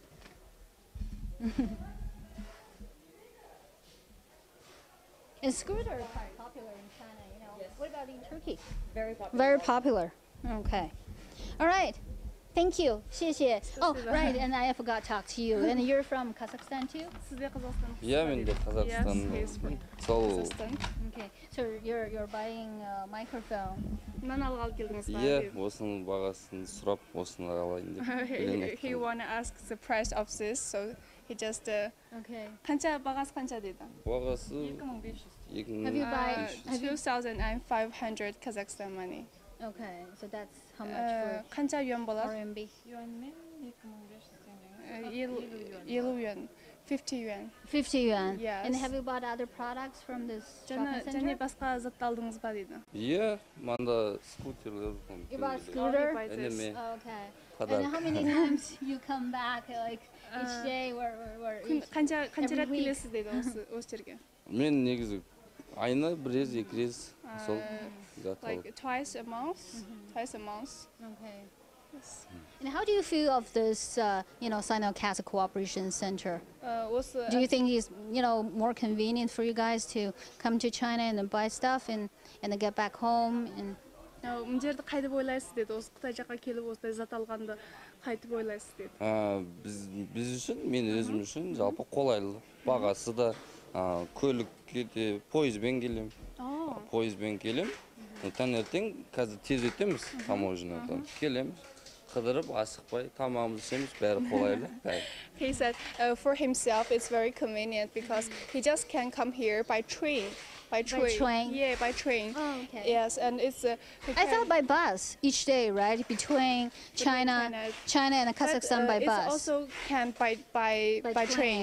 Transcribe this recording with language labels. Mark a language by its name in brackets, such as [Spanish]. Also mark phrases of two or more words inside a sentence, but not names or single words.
[English] And scooters are quite popular in China, you know. What about in Turkey? Very popular. Very popular. Okay. All right. Thank you. [Chinese] 谢谢. [English] Oh, right. And I forgot to talk to you. And you're from Kazakhstan too? [Kazakh] Сіз де Қазақстан? Yeah, мен де Қазақстан. [English] Yes, he's from [Kazakh] Сол, [English] Kazakhstan. Okay. So you're buying a microphone. [Kazakh] Мынаны алғалы келдіңіз ба? иә, осының бағасын сұрап, осыны алайын деп. білген [English] He [Kazakh] айттым. [English] wanna ask the price of this, so he just Okay. [Kazakh] бағасы қанша дейді? Бағасы 2,500. [English] Have you buy? Have you? 2,500 Kazakhstan money. Okay. So that's how much for [Kazakh] қанша yuan болады? [English] RMB? [Kazakh] Юаньмен 2,500 теңге. [English] 50 yuan. 50 yuan. 50 yuan. Yes. And have you bought other products from this shopping [Kazakh] Және [English] center? [Kazakh] басқа затты алдыңыз ба дейді? Иә, манда скутерлер. [English] You bought a scooter? [Kazakh] Әнеме, [English] Okay. [Kazakh] подарок. [English] And how many times you come back, like each day, or each? [Kazakh] қанша [English] Every [Kazakh] рет [English] week. [Kazakh] келесіз дейді осы жерге? Мен негізі айына бір рез, екі рез сол зат алып. [English] Like twice a month. Twice a month. Okay. And how do you feel of this, Sino-Kazakh Cooperation Center? [Kazakh] осы [English] Do you think it's, more convenient for you guys to come to China and then buy stuff and then get back home? And [Kazakh] мына жерді қайтып ойлайсыз деді. Осы Қытай жаққа келіп осылай зат алғанды қайтып ойлайсыз деді. Біз үшін, мен өзім үшін жалпы қолайлы. Бағасы да көлікке де пойызбен келем. Пойызбен келем. Таңертең қазір тез өтеміз таможнядан. Келеміз. қыдырып асықпай тамағымызды ішеміз, бәрі қолайлы. [English] He said for himself it's very convenient because he just can come here by train. By train? Yeah, by train. Oh, okay. Yes, and it's. I thought by bus each day, right? Between China and Kazakhstan by it bus. also can by train.